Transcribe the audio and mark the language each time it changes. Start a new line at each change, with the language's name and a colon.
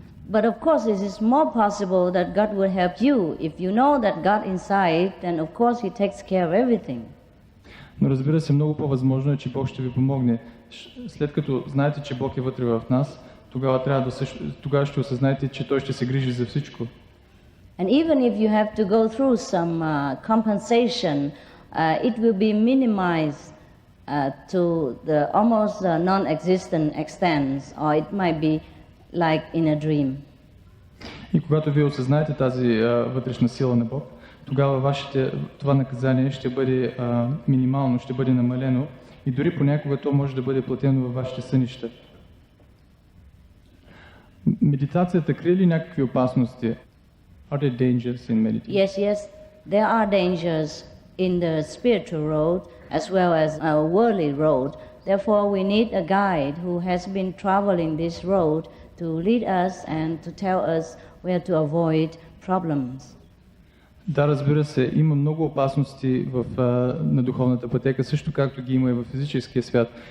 English: But of course, it is more possible that God will help you. If you know that God inside, then of course He takes care of everything.
Bulgarian: Но разбира се, много по-възможно е, че Бог ще ви помогне. След като знаете, че Бог е вътре в нас, тогава ще осъзнаете, че Той ще се грижи за всичко.
English: And even if you have to go through some compensation, it will be minimized to the almost non-existent extent, or it might be like in a dream.
Bulgarian: И когато вие осъзнаете тази вътрешна сила на Бог, тогава това наказание ще бъде минимално, ще бъде намалено и дори понякога то може да бъде платено във вашите сънища. Медитацията крие ли някакви опасности?
English: Are there dangers in meditation? Yes, there are dangers in the spiritual road as well as a worldly road. Therefore, we need a guide who has been traveling this road to lead us and to tell us where to avoid problems.
Bulgarian: Да, разбира се, има много опасности на духовната пътека, също както ги има и в физическия свят.